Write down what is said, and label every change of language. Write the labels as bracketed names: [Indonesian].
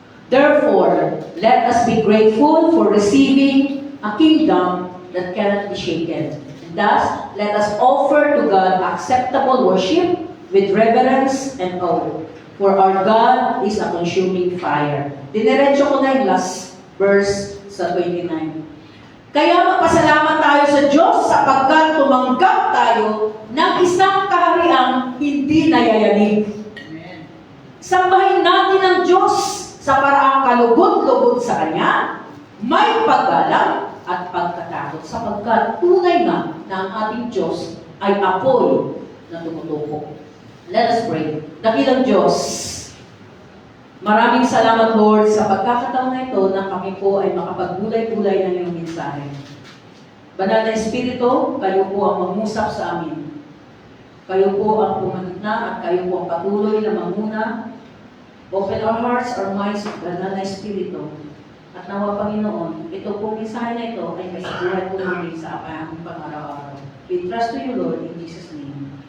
[English] Therefore, let us be grateful for receiving a kingdom that cannot be shaken. And thus, let us offer to God acceptable worship with reverence and awe. For our God is a consuming fire. [Filipino] Dinerecho ko na yung last verse sa 29. Kaya magpasalamat tayo sa Diyos sapagkat tumanggap tayo ng isang kahariang hindi nayayanig. Sambahin natin ang Diyos sa paraang kalugod-lugod sa Kanya, may paggalang at pagkatakot sapagkat tunay na ang ating Diyos ay apoy na tumutuko. [English] Let us pray. [Filipino] Dakilang Diyos, maraming salamat, Lord, sa pagkakataon na ito na kami po ay makapagbulay-bulay ng iyong mensahe. Banal na Espiritu, kayo po ang mangusap sa amin. Kayo po ang pumagitna at kayo po ang patuloy na manguna. [English] Open our hearts, our minds, [Filipino] Banal na Espiritu. At nawa, Panginoon, ito pong mensahe na ito ay may buhay po namin sa aming pang-araw-araw. [English] We trust to you, Lord, in Jesus' name.